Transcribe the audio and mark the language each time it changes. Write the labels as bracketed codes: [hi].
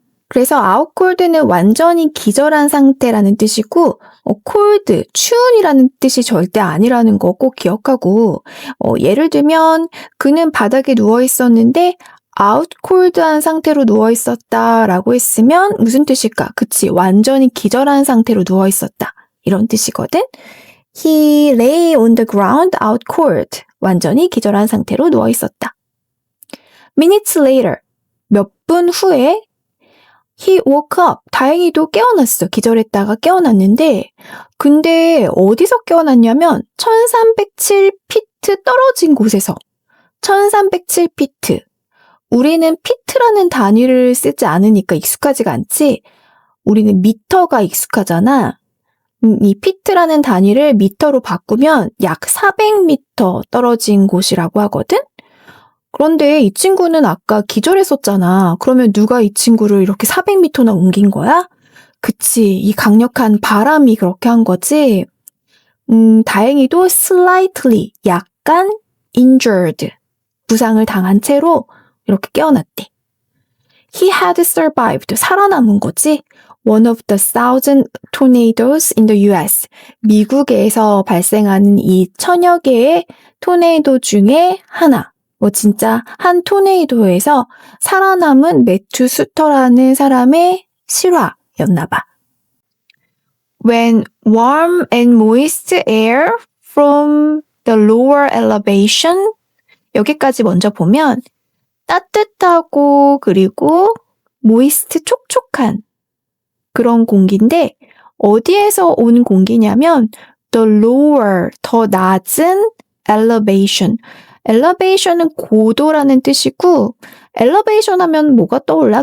[ko] 그래서 [en] out cold [ko] 는 완전히 기절한 상태라는 뜻이고 cold, 추운이라는 뜻이 절대 아니라는 거 꼭 기억하고 예를 들면 그는 바닥에 누워 있었는데 out cold한 상태로 누워 있었다라고 했으면 무슨 뜻일까? 그치, 완전히 기절한 상태로 누워 있었다 이런 뜻이거든. [en] He lay on the ground out cold. [ko] 완전히 기절한 상태로 누워 있었다. [en] Minutes later. [ko] 몇 분 후에 [en] He woke up. [ko] 다행히도 깨어났어. 기절했다가 깨어났는데 근데 어디서 깨어났냐면 1307피트 떨어진 곳에서 1307피트. 우리는 피트라는 단위를 쓰지 않으니까 익숙하지가 않지. 우리는 미터가 익숙하잖아. 이 피트라는 단위를 미터로 바꾸면 약 400미터 떨어진 곳이라고 하거든? 그런데 이 친구는 아까 기절했었잖아. 그러면 누가 이 친구를 이렇게 400미터나 옮긴 거야? 그치, 이 강력한 바람이 그렇게 한 거지. 다행히도 [en] slightly, [ko] 약간 [en] injured, [ko] 부상을 당한 채로 이렇게 깨어났대. [en] He had survived, [ko] 살아남은 거지. [en] One of the 1,000 tornadoes in the US. [ko] 미국에서 발생하는 이 1000여 개의 토네이도 중에 하나. 진짜 한 토네이도에서 살아남은 매튜 수터라는 사람의 실화였나 봐. [en] When warm and moist air from the lower elevation. [ko] 여기까지 먼저 보면 따뜻하고 그리고 moist, 촉촉한 그런 공기인데 어디에서 온 공기냐면 [en] the lower, [ko] 더 낮은 elevation. elevation은 고도라는 뜻이고 elevation 하면 뭐가 떠올라?